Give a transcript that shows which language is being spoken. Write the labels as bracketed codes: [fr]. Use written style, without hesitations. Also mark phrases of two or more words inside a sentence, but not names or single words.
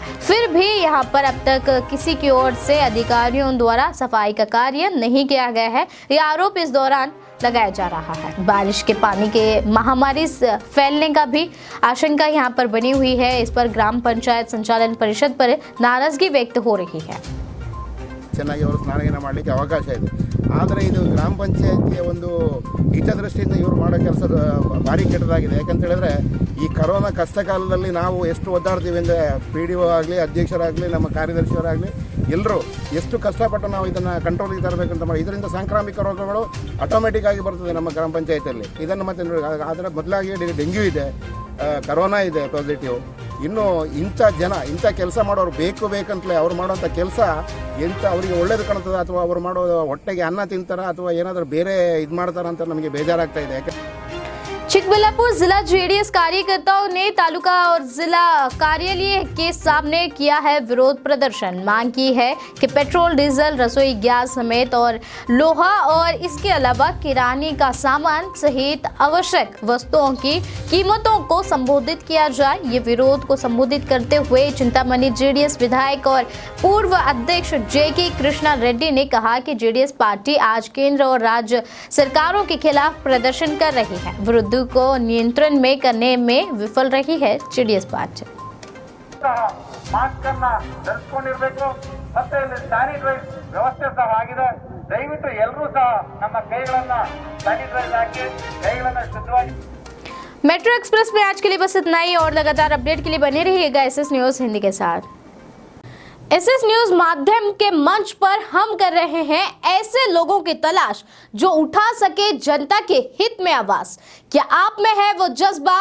[hi] फिर भी यहाँ पर अब तक किसी की ओर से अधिकारियों द्वारा सफाई का कार्य नहीं किया गया है। यह आरोप इस दौरान लगाया जा रहा है। बारिश के पानी के महामारी फैलने का भी आशंका यहाँ पर बनी हुई है। इस पर ग्राम पंचायत संचालन परिषद पर नाराजगी व्यक्त हो रही है। [kn] ಚೆನ್ನಾಗಿ ಅವರು ಸ್ನಾನಗೀನ ಮಾಡಲಿಕ್ಕೆ ಅವಕಾಶ ಇದೆ, ಆದರೆ ಇದು ಗ್ರಾಮ ಪಂಚಾಯತಿಯ ಒಂದು ಹಿತದೃಷ್ಟಿಯಿಂದ ಇವರು ಮಾಡೋ ಕೆಲಸ ಭಾರಿ ಕೆಟ್ಟದಾಗಿದೆ. ಯಾಕಂತ ಹೇಳಿದ್ರೆ ಈ ಕರೋನಾ ಕಷ್ಟ ಕಾಲದಲ್ಲಿ ನಾವು ಎಷ್ಟು ಒದ್ದಾಡ್ತೀವಿ ಅಂದರೆ PDO ಆಗಲಿ, ಅಧ್ಯಕ್ಷರಾಗಲಿ, ನಮ್ಮ ಕಾರ್ಯದರ್ಶಿಯವರಾಗಲಿ ಎಲ್ಲರೂ ಎಷ್ಟು ಕಷ್ಟಪಟ್ಟು ನಾವು ಇದನ್ನು ಕಂಟ್ರೋಲಿಗೆ ತರಬೇಕಂತ ಮಾಡಿ, ಇದರಿಂದ ಸಾಂಕ್ರಾಮಿಕ ರೋಗಗಳು ಆಟೋಮೆಟಿಕ್ ಆಗಿ ಬರ್ತದೆ ನಮ್ಮ ಗ್ರಾಮ ಪಂಚಾಯತಿಯಲ್ಲಿ. ಇದನ್ನು ಮತ್ತೆ ಅದರ ಬದಲಾಗಿ ಡೆಂಗ್ಯೂ ಇದೆ, ಕರೋನಾ ಇದೆ ಪಾಸಿಟಿವ್. ಇನ್ನು ಇಂಥ ಜನ ಇಂಥ ಕೆಲಸ ಮಾಡೋರು ಬೇಕಂತಲೇ ಅವ್ರು ಮಾಡೋಂಥ ಕೆಲಸ ಎಂಥ ಅವರಿಗೆ ಒಳ್ಳೇದು ಕಾಣ್ತದೆ ಅಥವಾ ಅವ್ರು ಮಾಡೋ ಹೊಟ್ಟೆಗೆ ಅನ್ನ ತಿಂತಾರ ಅಥವಾ ಏನಾದರೂ ಬೇರೆ ಇದು ಮಾಡ್ತಾರ ಅಂತ ನಮಗೆ ಬೇಜಾರಾಗ್ತಾ ಇದೆ. ಯಾಕೆ [hi] चिकबल्लापुर जिला जेडीएस कार्यकर्ताओं ने तालुका और जिला कार्यालय के सामने किया है विरोध प्रदर्शन। मांग की है कि पेट्रोल, डीजल, रसोई गैस समेत और लोहा और इसके अलावा किराने का सामान सहित आवश्यक वस्तुओं की कीमतों को संबोधित किया जाए। ये विरोध को संबोधित करते हुए चिंतामणि जेडीएस विधायक और पूर्व अध्यक्ष JK कृष्णा रेड्डी ने कहा कि जेडीएस पार्टी आज केंद्र और राज्य सरकारों के खिलाफ प्रदर्शन कर रही है। विरुद्ध को नियंत्रण में करने में विफल रही है जेडीएस पार्टी। [kn] ಮಾಸ್ಕ್ ಅನ್ನ ಧರಿಸಿಕೊಂಡಿರಬೇಕು, ಮತ್ತೆ ಇಲ್ಲಿ ಸ್ಯಾನಿಟೈಸ್ ವ್ಯವಸ್ಥೆ ಸಹ ಆಗಿದೆ. ದಯವಿಟ್ಟು ಎಲ್ಲರೂ ಸಹ ನಮ್ಮ ಕೈಗಳನ್ನ ಸ್ಯಾನಿಟೈಸ್ ಹಾಕಿ ಕೈಗಳನ್ನ ಶುದ್ಧವಾಗಿ। [hi] मेट्रो एक्सप्रेस में आज के लिए बस इतना ही और लगातार अपडेट के लिए बने रहिएगा SS न्यूज हिंदी के साथ। SS न्यूज माध्यम के मंच पर हम कर रहे हैं ऐसे लोगों की तलाश जो उठा सके जनता के हित में आवाज। क्या आप में है वो जज्बा?